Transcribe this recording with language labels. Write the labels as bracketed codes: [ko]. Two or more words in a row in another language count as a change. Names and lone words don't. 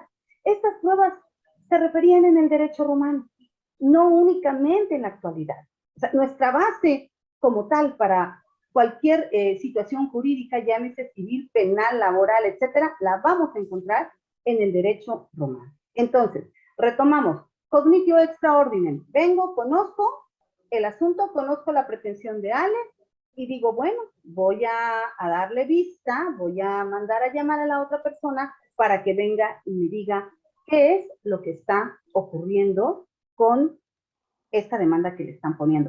[es] Estas pruebas se referían en el derecho romano, no únicamente en la actualidad. O sea, nuestra base como tal para cualquier situación jurídica, llámese civil, penal, laboral, etcétera, la vamos a encontrar en el derecho romano. Entonces, Retomamos. [la] Cognitio extra ordinem. [es] Vengo, conozco el asunto, conozco la pretensión de Ale y digo, bueno, voy a darle vista, voy a mandar a llamar a la otra persona para que venga y me diga qué es lo que está ocurriendo con esta demanda que le están poniendo.